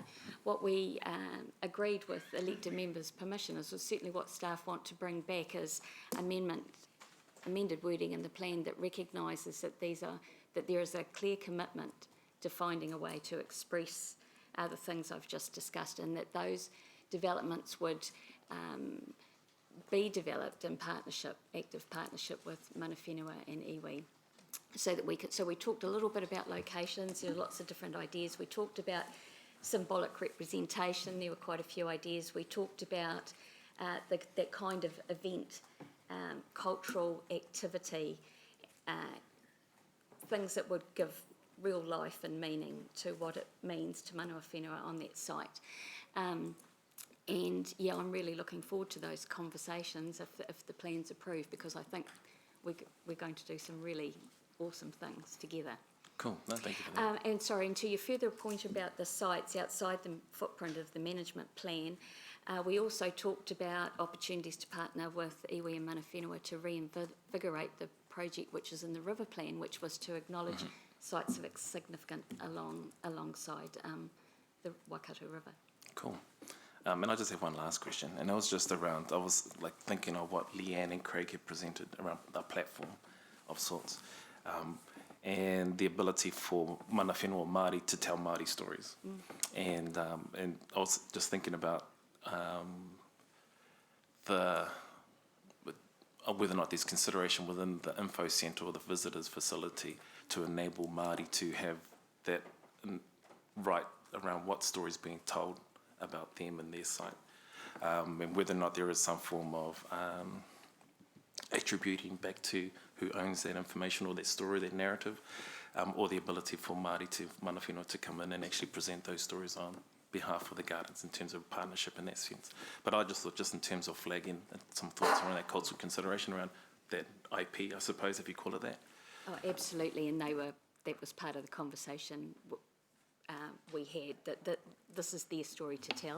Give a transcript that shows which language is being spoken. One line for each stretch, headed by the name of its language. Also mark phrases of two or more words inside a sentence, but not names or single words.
English: What we agreed with elected members' permission is certainly what staff want to bring back as amended wording in the plan that recognises that there is a clear commitment to finding a way to express the things I've just discussed, and that those developments would be developed in partnership, active partnership with
Māori: mana whenua
English: and iwi. So we talked a little bit about locations. There are lots of different ideas. We talked about symbolic representation. There were quite a few ideas. We talked about that kind of event, cultural activity, things that would give real life and meaning to what it means to
Māori: mana whenua
English: on that site. And yeah, I'm really looking forward to those conversations if the plan's approved, because I think we're going to do some really awesome things together. Cool. No, thank you for that. And sorry, and to your further point about the sites outside the footprint of the management plan, we also talked about opportunities to partner with iwi and
Māori: mana whenua
English: to reinvigorate the project which is in the river plan, which was to acknowledge sites of significance alongside the Waikato River. Cool. And I just have one last question, and it was just around, I was like thinking of what Leanne and Craig had presented around the platform of sorts, and the ability for
Māori: mana whenua
English: Māori to tell Māori stories. And I was just thinking about whether or not there's consideration within the info centre or the visitors facility to enable Māori to have that right around what stories being told about them and their site, and whether or not there is some form of attributing back to who owns that information or that story, that narrative, or the ability for Māori to
Māori: mana whenua
English: to come in and actually present those stories on behalf of the gardens in terms of partnership in that sense. But I just thought, just in terms of flagging some thoughts around that cultural consideration around that IP, I suppose, if you call it that. Oh, absolutely, and that was part of the conversation we had, that this is their story to tell.